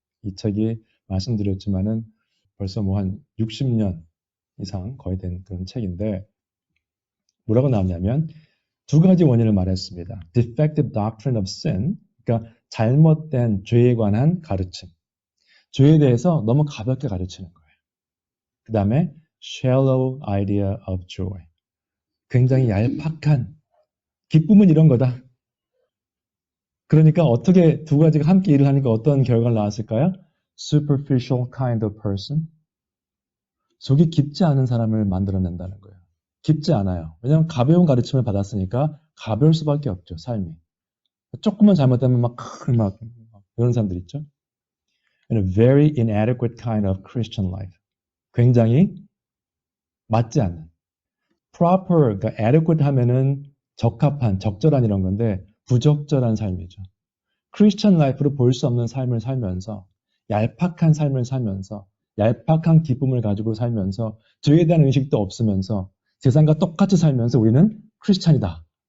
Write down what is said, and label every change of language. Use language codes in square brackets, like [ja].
[ko] 이 책이 말씀드렸지만은 벌써 뭐 한 60년 이상 거의 된 그런 책인데 뭐라고 나왔냐면 두 가지 원인을 말했습니다. [en] Defective doctrine of sin, [ko] 그러니까 잘못된 죄에 관한 가르침. 죄에 대해서 너무 가볍게 가르치는 거예요. 그 다음에 [en] shallow idea of joy. [ko] 굉장히 얄팍한 기쁨은 이런 거다. 그러니까 어떻게 두 가지가 함께 일을 하니까 어떤 결과가 나왔을까요? [en] Superficial kind of person. [ko] 속이 깊지 않은 사람을 만들어낸다는 거예요. 깊지 않아요. 왜냐하면 가벼운 가르침을 받았으니까 가벼울 수밖에 없죠, 삶이. 조금만 잘못되면 막 이런 사람들 있죠. [en] And a very inadequate kind of Christian life. [ko] 굉장히 맞지 않는. proper, 그러니까 adequate 하면은 적합한, 적절한 이런 건데 부적절한 삶이죠. 크리스천 라이프로 볼 수 없는 삶을 살면서 얄팍한 삶을 살면서 얄팍한 기쁨을 가지고 살면서 죄에 대한 의식도 없으면서 세상과 똑같이 살면서 우리는 크리스찬이다.